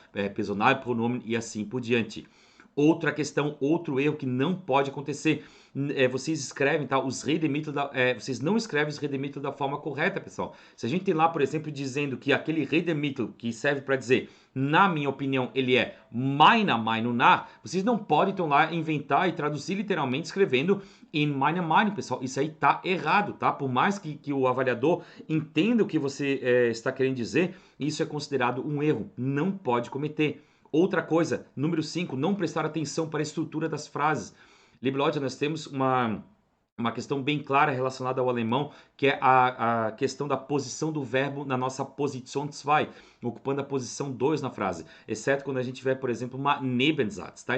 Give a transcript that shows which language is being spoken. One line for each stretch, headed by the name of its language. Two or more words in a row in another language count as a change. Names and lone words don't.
Portuguese: Personal, pronome e assim por diante. Outra questão, outro erro que não pode acontecer. Vocês escrevem, tá? Vocês não escrevem os Redemittel da forma correta, pessoal. Se a gente tem lá, por exemplo, dizendo que aquele Redemittel que serve para dizer, na minha opinião, ele é
German: meiner Meinung nach,
Portuguese: vocês não podem, então, lá inventar e traduzir literalmente escrevendo
German: in meiner Meinung,
Portuguese: pessoal. Isso aí tá errado, tá? Por mais que o avaliador entenda o que você está querendo dizer, isso é considerado um erro. Não pode cometer. Outra coisa, número 5, não prestar atenção para a estrutura das frases.
German: Liebe Leute,
Portuguese: nós temos uma questão bem clara relacionada ao alemão, que é a questão da posição do verbo na nossa Position 2, ocupando a posição 2 na frase, exceto quando a gente tiver, por exemplo, uma Nebensatz, tá?